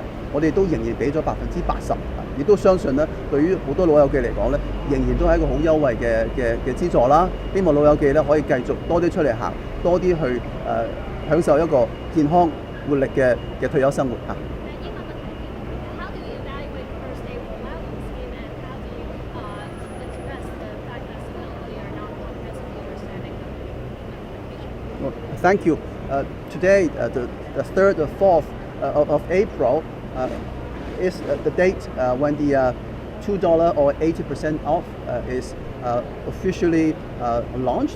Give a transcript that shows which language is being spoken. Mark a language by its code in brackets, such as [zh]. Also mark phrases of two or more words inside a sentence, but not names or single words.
[yue] 我哋都仍然俾咗80%，亦都相信咧，對於好多老友記嚟講咧，仍然都係一個好優惠嘅資助啦。希望老友記咧可以繼續多啲出嚟行，多啲去享受一個健康活力嘅退休生活嚇。 [en] Thank you. Today, the 3rd or 4th of April is the date when the $2 or 80% off is officially launched.